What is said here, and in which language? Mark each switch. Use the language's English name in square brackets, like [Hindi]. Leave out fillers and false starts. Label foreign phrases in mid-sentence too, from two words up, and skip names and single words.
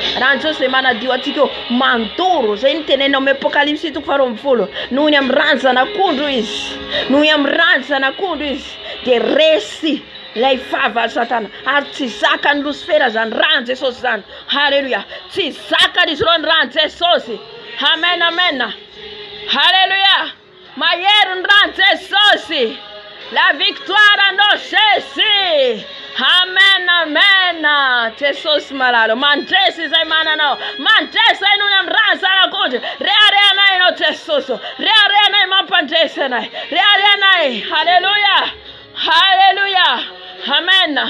[Malagasy] Ran Jesosy zay manadio atsika io mandoro zay nitenenao amin'ny Apocalypse 2:20 noho ny amin'ny rano zanak'ondro izy de resy lay vava satana ary tsy zakany Lucifera zany ran Jesosy zany. Haleluya. Tsy zakany izy ireo ny ran Jesosy. Amen. Haleluya. Mahery ny ran Jesosy. [French] La victoire à nos Jésus. [Malagasy] Amen. Jesosy malalo. Mandresy zay mananao. Mandresy zay noho ny amin'ny rano zanak'ondro. Reharehanay anao Jesosy. Reharehanay mampandresy anay. Reharehanay. Haleluya. Amen.